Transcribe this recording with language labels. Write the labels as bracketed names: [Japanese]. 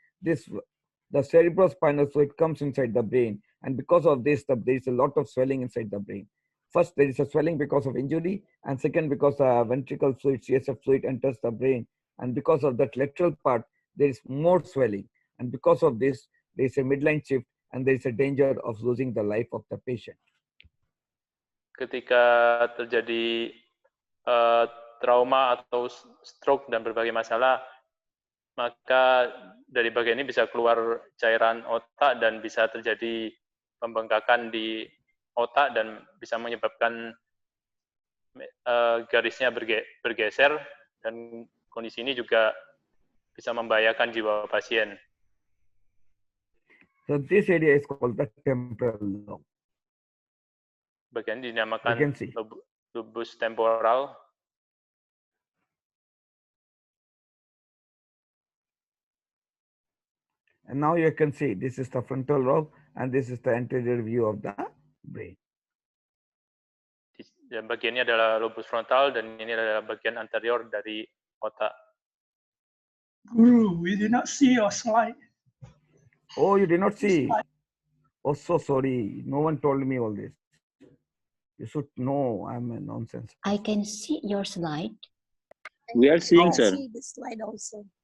[English] The cerebrospinal fluid comes inside the brain, and because of this, there is a lot of swelling inside the brain. First, there is a swelling because of injury, and second, because ventricle fluid, CSF fluid enters the brain, and because of that lateral part, there is more swelling, and because of this, there is a midline shift, and there is a danger of losing the life of the patient. [Indonesian] Ketika terjadi trauma atau stroke dan berbagai masalah, maka dari bagian ini bisa keluar cairan otak dan bisa terjadi pembengkakan di otak dan bisa menyebabkan garisnya bergeser, dan kondisi ini juga bisa membahayakan jiwa pasien. [English] So this area is called the temporal lobe. [Indonesian] Bagian ini dinamakan lobus temporal. [English] And now you can see this is the frontal lobe and this is the anterior view of the brain. [Indonesian] Dan bagian ini adalah lobus frontal dan ini adalah bagian anterior dari otak. [English] Guru, we did not see your slide. Oh, you did not see? Oh, so sorry. No one told me all this. You should know I'm a nonsense. I can see your slide. We are seeing, sir. See the slide also.